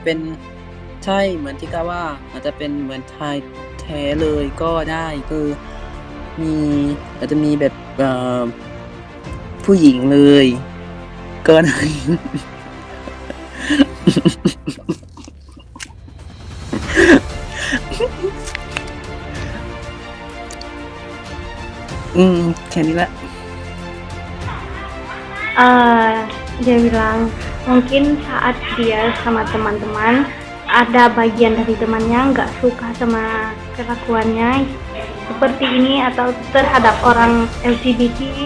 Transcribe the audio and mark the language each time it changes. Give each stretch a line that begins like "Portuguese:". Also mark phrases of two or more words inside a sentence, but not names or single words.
Thai: เป็นใช่เหมือนที่ก้าว่าอาจจะเป็นเหมือนชายแท้เลยก็ได้คืออาจจะมีแบบผู้หญิงเลยก็ได้ แค่นี้แหละ
Indonesian: Dia bilang mungkin saat dia sama teman-teman ada bagian dari temannya nggak suka sama kelakuannya seperti ini atau terhadap orang LGBT.